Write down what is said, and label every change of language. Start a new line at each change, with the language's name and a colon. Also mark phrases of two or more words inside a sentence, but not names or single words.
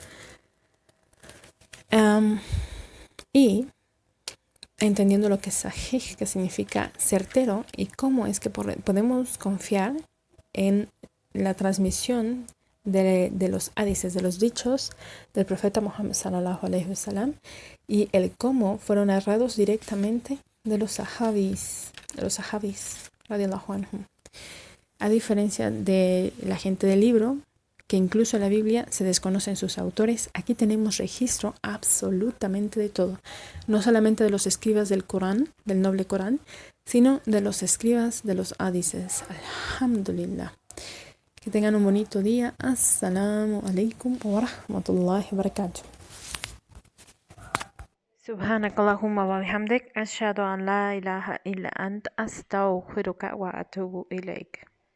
Spanish: Y entendiendo lo que es sahih, que significa certero, y cómo es que podemos confiar en la transmisión de los hadices, de los dichos del profeta Muhammad
Arabic: صلى الله عليه وسلم,
Spanish: y el cómo fueron narrados directamente de los sahabis,
Arabic: رضي الله عنهم.
Spanish: A diferencia de la gente del libro, que incluso en la Biblia se desconocen sus autores, aquí tenemos registro absolutamente de todo. No solamente de los escribas del Corán, del noble Corán, sino de los escribas de los hadices. Alhamdulillah. Que tengan un bonito día.
Arabic: السلام عليكم ورحمة الله وبركاته. سبحانك اللهم وبحمدك. أشهد أن لا إله إلا أنت. أستغفرك وأتوب إليك.